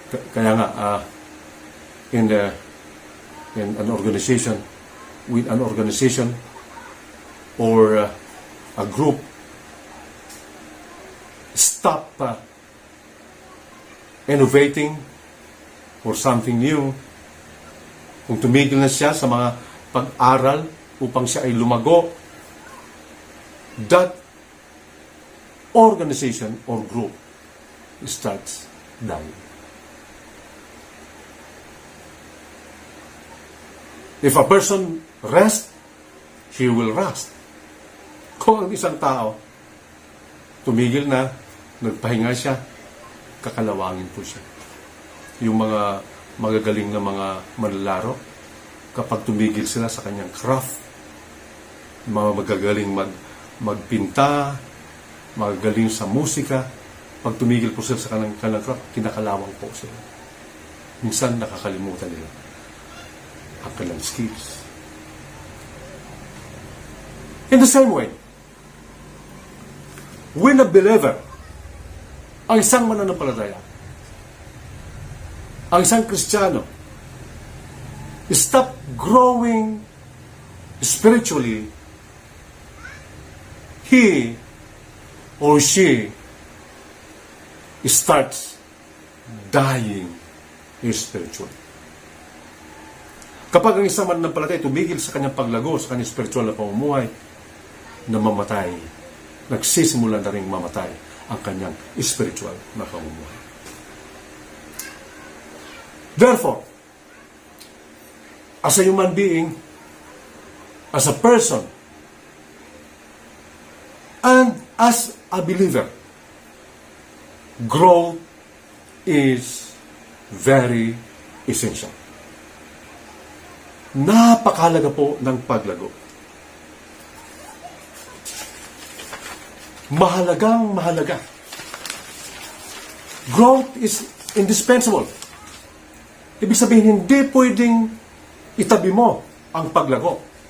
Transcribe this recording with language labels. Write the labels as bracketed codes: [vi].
[tl] Kaya nga, [en] in an organization, with an organization or a group stop innovating or something new, [tl] kung tumigil na siya sa mga pag-aral upang siya ay lumago, [en] that organization or group starts dying. If a person rests, he will rust. [tl] Kung ang isang tao tumigil na, nagpahinga siya, kakalawangin po siya. Yung mga magagaling na mga manlalaro, kapag tumigil sila sa kanyang craft, mga magagaling magpinta, magagaling sa musika, pag tumigil po sila sa kanyang craft, kinakalawang po sila. Minsan nakakalimutan nila ang kanilang skills. [en] In the same way, when a believer, [tl] ang isang mananampalataya, ang isang Kristiyano, [en] stop growing spiritually, he or she starts dying spiritually. [tl] Kapag ang isang mananampalataya tumigil sa kanyang paglago, sa kanyang spiritual na pamumuhay, namamatay, nagsisimula na rin mamatay ang kanyang spiritual na pamumuhay. [en] Therefore, as a human being, as a person, and as a believer, growth is very essential. [tl] Napakahalaga po ng paglago. Mahalagang mahalaga. [en] Growth is indispensable. [tl] Ibig sabihin, hindi pwedeng itabi mo ang paglago.